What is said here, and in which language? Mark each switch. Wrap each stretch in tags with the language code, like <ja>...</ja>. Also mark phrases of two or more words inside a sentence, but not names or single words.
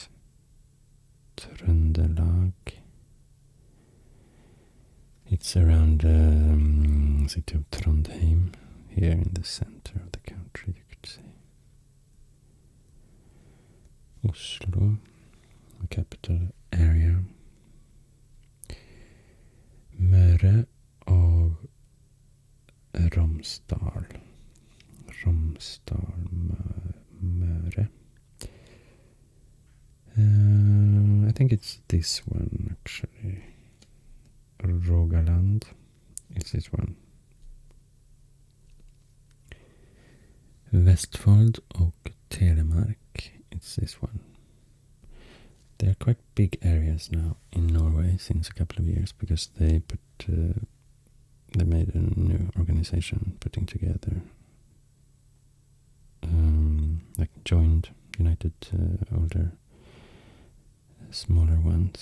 <en>Trøndelag. It's around the city of Trondheim, here in the center of the country, you could say. Oslo, the capital area. Møre og Romsdal. Romsdal, Møre. I think it's this one, actually. Rogaland. It's this one. Vestfold och Telemark. It's this one. They're quite big areas now in Norway since a couple of years because they made a new organization putting together like joined, united older smaller ones.</en>